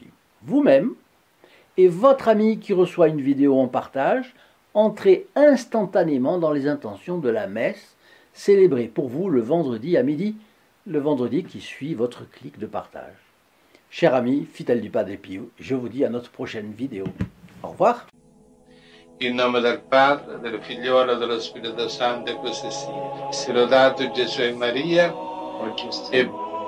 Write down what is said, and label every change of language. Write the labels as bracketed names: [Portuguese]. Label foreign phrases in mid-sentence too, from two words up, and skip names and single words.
[French] Vous-même et votre ami qui reçoit une vidéo en partage, entrez instantanément dans les intentions de la messe célébrée pour vous le vendredi à midi, le vendredi qui suit votre clic de partage. Chers amis, fidèles du Padre Pio, je vous dis à notre prochaine vidéo. Au revoir. [Italian] In nome del Padre, del Figliolo e dello Spirito Santo, e così sia. Sia lodato Gesù e Maria, e